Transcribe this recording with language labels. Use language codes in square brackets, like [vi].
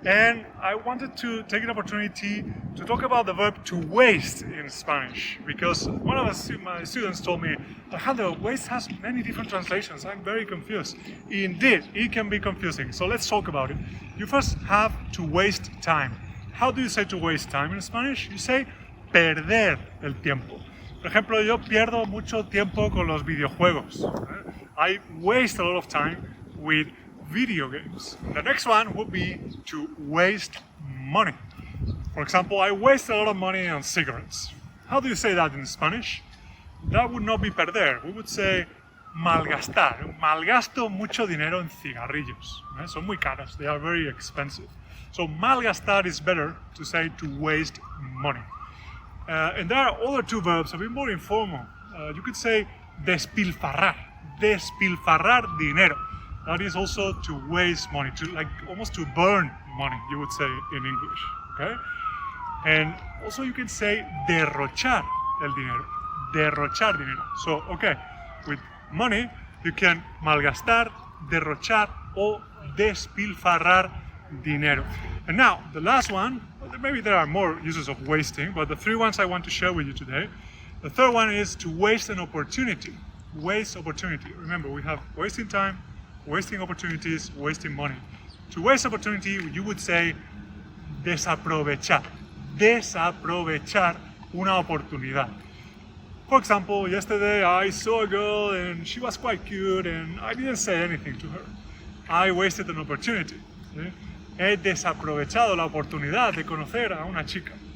[en] And I wanted to take an opportunity to talk about the verb to waste in Spanish, because one of my students told me, Alejandro, waste has many different translations. I'm very confused. Indeed, it can be confusing. So let's talk about it. You first have to waste time. How do you say to waste time in Spanish? You say [es] perder el tiempo. Por ejemplo, yo pierdo mucho tiempo con los videojuegos. [en] I waste a lot of time with video games. The next one would be to waste money. For example, I waste a lot of money on cigarettes. How do you say that in Spanish? That would not be perder. We would say malgastar. [es] Malgasto mucho dinero en cigarrillos. Son muy caros. [en] They are very expensive. So malgastar is better to say to waste money. And there are other two verbs, a bit more informal. You could say despilfarrar. [es] Despilfarrar dinero. [en] That is also to waste money, to almost to burn money, you would say in English. Okay? And also you can say [es] derrochar el dinero. Derrochar dinero. [en] So, okay, with money you can [es] malgastar, derrochar o despilfarrar dinero. [en] And now, the last one, maybe there are more uses of wasting, but the three ones I want to share with you today. The third one is to waste an opportunity. Waste opportunity. Remember, we have wasting time, wasting opportunities, wasting money. To waste opportunity, you would say desaprovechar. [es] Desaprovechar una oportunidad. [en] For example, yesterday I saw a girl and she was quite cute and I didn't say anything to her. I wasted an opportunity. [es] ¿Sí? He desaprovechado la oportunidad de conocer a una chica.